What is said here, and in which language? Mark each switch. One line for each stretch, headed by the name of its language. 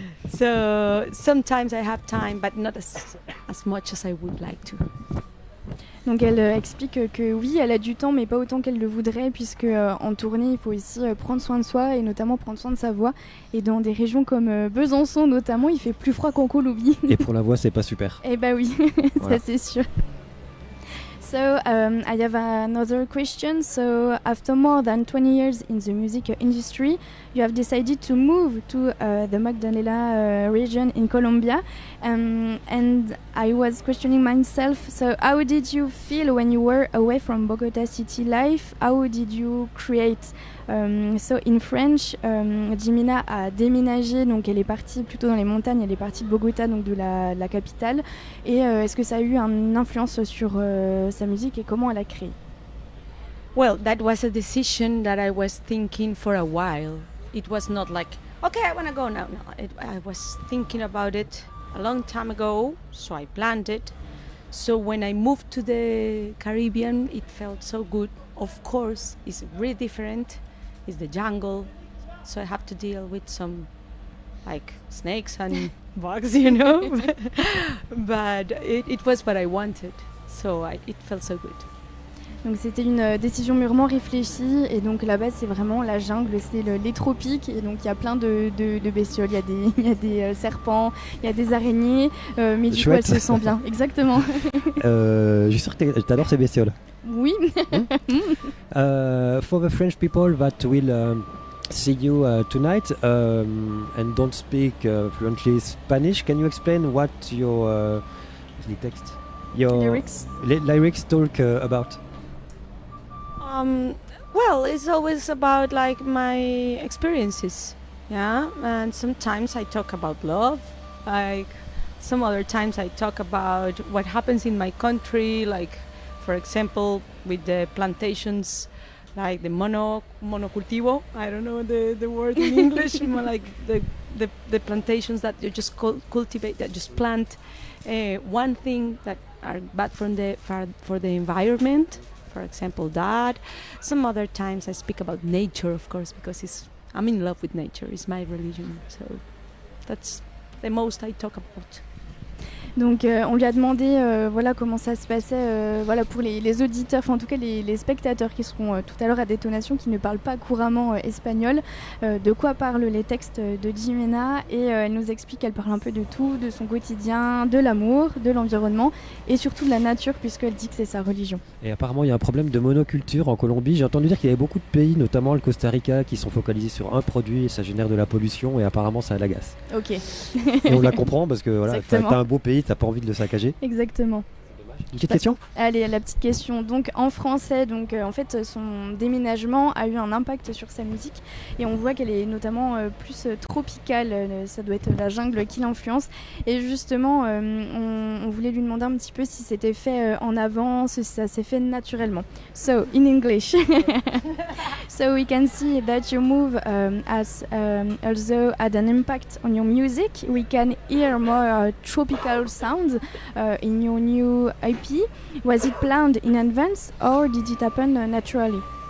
English: So sometimes I have time, but not as much as I would like to.
French: Donc elle explique que oui, elle a du temps, mais pas autant qu'elle le voudrait, puisque en tournée, il faut aussi prendre soin de soi et notamment prendre soin de sa voix. Et dans des régions comme Besançon notamment, il fait plus froid qu'en Colombie. Et pour la voix, c'est pas super. Eh bah oui, Voilà. ça c'est sûr.
English: So I have another question. So after more than 20 years in the music industry, you have decided to move to the Magdalena region in Colombia. And I was questioning myself. So how did you feel when you were away from Bogota city life? How did you create? So in French,
French: Jimena a déménagé, donc elle est partie plutôt dans les montagnes, elle est partie de Bogota, donc de la capitale. Et est-ce que ça a eu une influence sur sa musique et comment elle a créé?
English: Well, that was a decision that I was thinking for a while. It was not like, okay, I want to go now. No, I was thinking about it a long time ago, so I planned it. So when I moved to the Caribbean, it felt so good. Of course, it's really different. It's the jungle, so I have to deal with some like snakes and bugs, you know. But it was what I wanted, so it felt so good.
French: Donc c'était une décision mûrement réfléchie et donc là-bas c'est vraiment la jungle, c'est les tropiques et donc il y a plein de bestioles, il y a des serpents, il y a des araignées, mais du coup elle se sent bien, exactement. Je suis sûr que t'adores ces bestioles. Oui.
English: For the French people that will see you tonight and don't speak fluently Spanish, can you explain what your lyrics talk about? Well, it's always about like my experiences, yeah. And sometimes I talk about love, like some other times I talk about what happens in my country, like for example with the plantations, like the monocultivo. I don't know the word in English. Like the plantations that you just cultivate, that just plant one thing that are bad for the environment. For example, that. Some other times I speak about nature, of course, because I'm in love with nature. It's my religion, so that's the most I talk about.
French: Donc on lui a demandé voilà comment ça se passait voilà pour les auditeurs, enfin en tout cas les spectateurs qui seront tout à l'heure à Détonation, qui ne parlent pas couramment espagnol, de quoi parlent les textes de Jimena, et elle nous explique qu'elle parle un peu de tout, de son quotidien, de l'amour, de l'environnement et surtout de la nature, puisqu'elle dit que c'est sa religion. Et apparemment il y a un problème de monoculture en Colombie. J'ai entendu dire qu'il y avait beaucoup de pays, notamment le Costa Rica, qui sont focalisés sur un produit et ça génère de la pollution et apparemment ça l'agace. Ok. Et on la comprend parce que voilà, t'as un beau pays, t'as pas envie de le saccager. Exactement. Une petite question ? Allez, la petite question. Donc en français, donc en fait son déménagement a eu un impact sur sa musique et on voit qu'elle est notamment plus tropicale. Ça doit être la jungle qui l'influence. Et justement, on voulait lui demander un petit peu si c'était fait en avance, si ça s'est fait naturellement.
English: So in English, so we can see that your move has also had an impact on your music. We can hear more tropical sounds in your new IP. Was it planned in advance or did it happen naturally?